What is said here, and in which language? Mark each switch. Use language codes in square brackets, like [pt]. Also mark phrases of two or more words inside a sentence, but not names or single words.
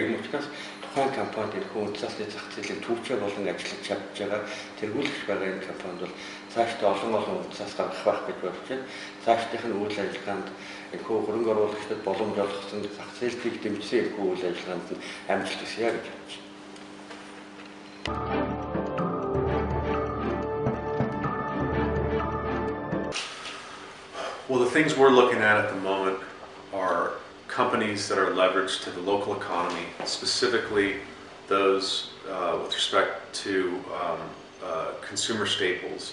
[mn] Ийм учраас тухайн компанид энэхүү үндэсний зах зээлийн төвчөө болон ажиллаж чадж байгаа тэргүүлэгч байгаа энэ компанид бол цаашдаа олон үндэснээс гаргах байх гэж бодож байна. Цаашдынх нь үйл ажиллагаанд энэхүү хөрөнгө оруулагчдад боломж олгосон зах зээлийг дэмжсэн энэхүү үйл ажиллагаанд нь амжилт хүсье гэж бодож байна. [en] Well, the things we're looking at the moment are companies that are leveraged to the local economy, specifically those with respect to consumer staples.